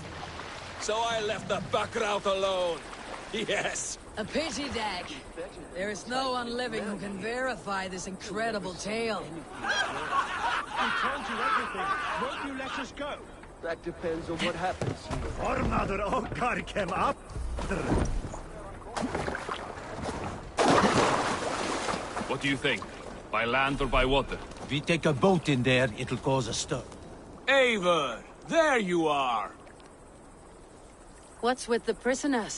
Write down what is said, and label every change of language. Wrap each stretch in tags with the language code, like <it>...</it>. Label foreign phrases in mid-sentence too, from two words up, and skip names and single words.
<en>So I left the backrout alone. Yes. A pity, Dag. There is no one living who can verify this incredible tale. We told you everything. Won't you let us go? That depends on what happens.</en> <is>Formaður okkar kem up.</is> <en>What do you think? By land or by water? If we take a boat in there, it'll cause a stir. Eivor! There you are! What's with the prisoners?</en>